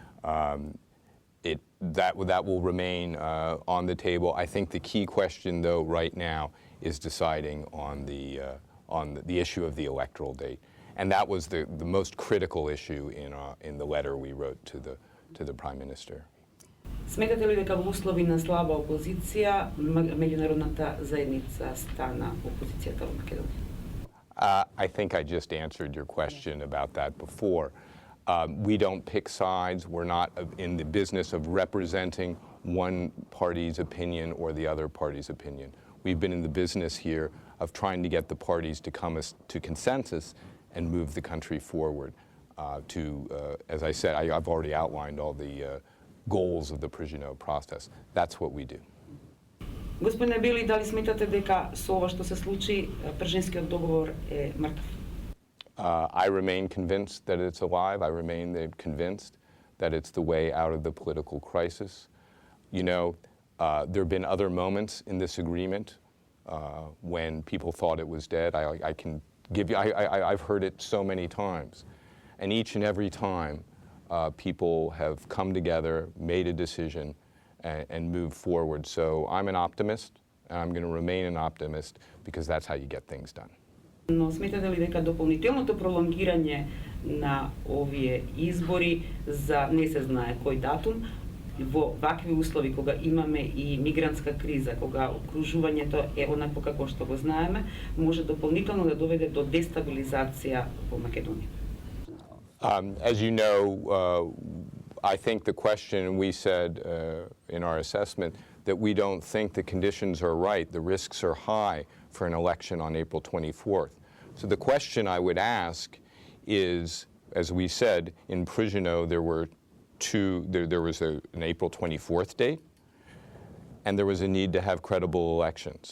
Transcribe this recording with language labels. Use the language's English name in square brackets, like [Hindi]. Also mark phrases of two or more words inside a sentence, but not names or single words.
[English] That will remain on the table. I think the key question, though, right now is deciding on the issue of the electoral date. And that was the most critical issue in the letter we wrote to the Prime Minister. [Macedonian] Сметате ли дека во услови на слаба опозиција меѓународната заедница стана опозицијата во Македонија? [English] I think I just answered your question about that before. We don't pick sides. We're not in the business of representing one party's opinion or the other party's opinion. We've been in the business here of trying to get the parties to come to consensus and move the country forward as I said, I've already outlined all the goals of the Prishino process. That's what we do. [Macedonian] Господине Бејли, дали сметате дека со ова што се случи, Пришинскиот договор е мртв? [English] I remain convinced that it's alive. I remain convinced that it's the way out of the political crisis. You know, there have been other moments in this agreement when people thought it was dead. I can give you, I've heard it so many times. And each and every time, people have come together, made a decision, and moved forward. So I'm an optimist, and I'm going to remain an optimist because that's how you get things done. [Macedonian] Но сметате ли дека дополнителното пролонгирање на овие избори за не се знае кој датум во вакви услови, кога имаме и мигрантска криза, кога окружувањето е онакво како што го знаеме, може дополнително да доведе до дестабилизација во Македонија. [English] As you know, I think the question we said in our assessment that we don't think the conditions are right, the risks are high for an election on April 24th. So the question I would ask is, as we said, in Prigino there were there was an April 24th date, and there was a need to have credible elections.